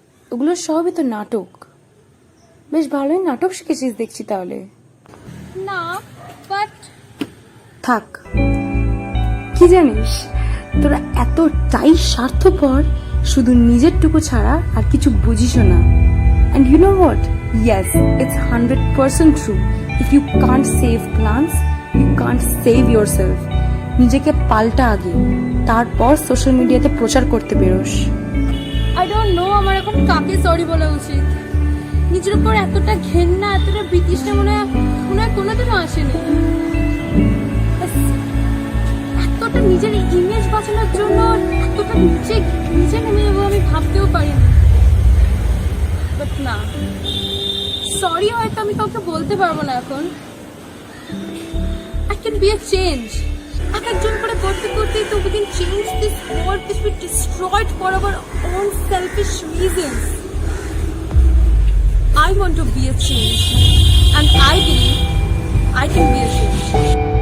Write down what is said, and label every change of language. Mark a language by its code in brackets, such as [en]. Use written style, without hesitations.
[bn] ওগুলো সবই তো নাটক। বেশ ভালোই নাটক শিখেছিস দেখছি তাহলে। না, বাট থাক, কি জানিস, তোরা এতটাই স্বার্থপর, শুধু নিজেরটুকু ছাড়া আর কিছু বুঝিসও না। [en] And you know what? Yes, it's 100% true. If you can't save plants, you can't save yourself. [bn] নিজেকে পাল্টা আগে, তারপর সোশ্যাল মিডিয়াতে প্রচার করতে বেরোস। আই ডোন্ট নো আমার এখন কাকে সরি বলা উচিত। নিজের উপর এতটা ঘেন্না, এতটা বিতৃষ্ণা মনে হয় কোনোদিনও আসেনি। এতটা নিজের ইমেজ বাঁচানোর জন্য এতটা নিচে নেমে যাবো আমি ভাবতেও পারিনি। বাট না, সরি হয়তো আমি কাউকে বলতে পারবো না এখন। [en] I can be a change. এক একজন করে করতে তো we can change this world which we destroyed for our own selfish reasons. I want to be a change, and I believe I can be a change.